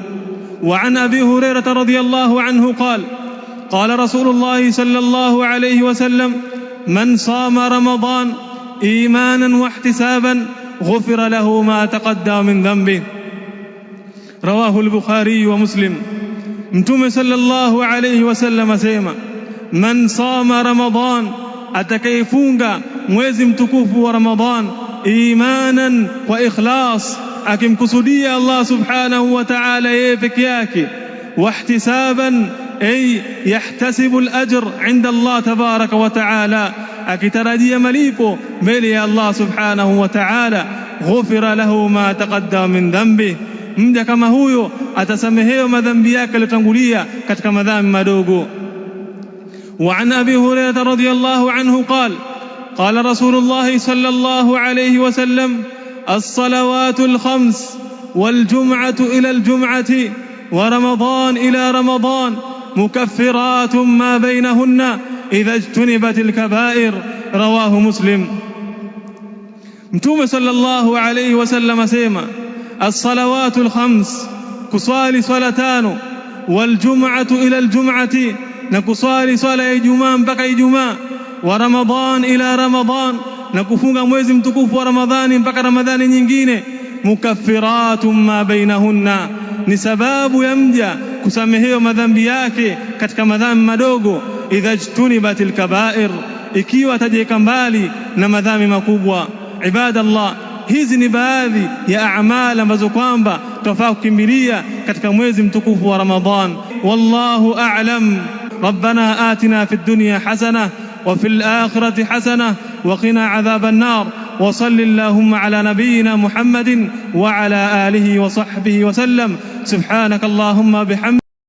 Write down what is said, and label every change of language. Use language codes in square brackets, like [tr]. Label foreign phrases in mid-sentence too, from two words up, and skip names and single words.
[ar] وعن أبي هريرة رضي الله عنه قال: قال رسول الله صلى الله عليه وسلم: من صام رمضان إيمانا واحتسابا غفر له ما تقدم من ذنبه. رواه البخاري ومسلم. [sw] Mtume [ar] صلى الله عليه وسلم [sw] asema: [ar] من صام رمضان, [sw] atakayefunga mwezi mtukufu wa Ramadhan imanan [ar] وإخلاص, [sw] akimkusudia Allah [ar] سبحانه وتعالى [sw] yeye peke yake, [ar] واحتسابا أي يحتسب الأجر عند الله تبارك وتعالى, [sw] akitarajia malipo mbele ya Allah [ar] سبحانه وتعالى, غفر له ما تقدم من ذنبه, [sw] mja kama huyo atasamehewa madhambi yake yaliyotangulia katika madhambi madogo. [ar] وعن أبي هريرة رضي الله عنه قال: قال رسول الله صلى الله عليه وسلم: الصلوات الخمس والجمعة إلى الجمعة ورمضان إلى رمضان مكفرات ما بينهن إذا اجتنبت الكبائر. رواه مسلم. [sw] Mtume [ar] صلى الله عليه وسلم [sw] asema: [ar] الصلوات الخمس, [sw] kuswali swala tano, [ar] والجمعة إلى الجمعة, [sw] na kuswali swala ya Ijumaa mpaka Ijumaa, [ar] ورمضان إلى رمضان, [sw] na kufunga mwezi mtukufu wa Ramadhani mpaka Ramadhani nyingine, [ar] مكفرات ما بينهن, [sw] ni sababu ya mja kusamehewa madhambi yake katika madhambi madogo, [ar] إذا اجتنبت الكبائر, [sw] ikiwa atajiweka mbali na madhambi makubwa. Ibadallah, hizi ni baadhi ya amali ambazo kwamba tunafaa kukimbilia katika mwezi mtukufu wa Ramadhan. [ar] والله أعلم. ربنا آتنا في الدنيا حسنة وفي الآخرة حسنة وقنا عذاب النار. وصل اللهم على نبينا محمد وعلى آله وصحبه وسلم. سبحانك اللهم بحمدك.